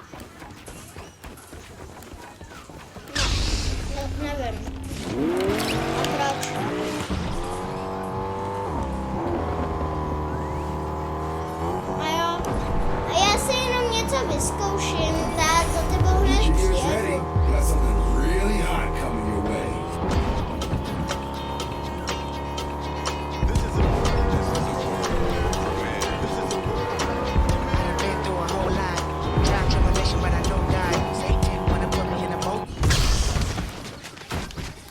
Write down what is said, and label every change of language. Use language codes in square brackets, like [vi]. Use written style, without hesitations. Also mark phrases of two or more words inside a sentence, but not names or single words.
[cs] No, nevím. A proč? A jo. A já si jenom něco vyzkouším, tak za tebou hned přijedu. [en] Got something really hot coming your way. I've been through a whole lot. Tried to my mission, but I don't die. Satan wanna put me in a boat.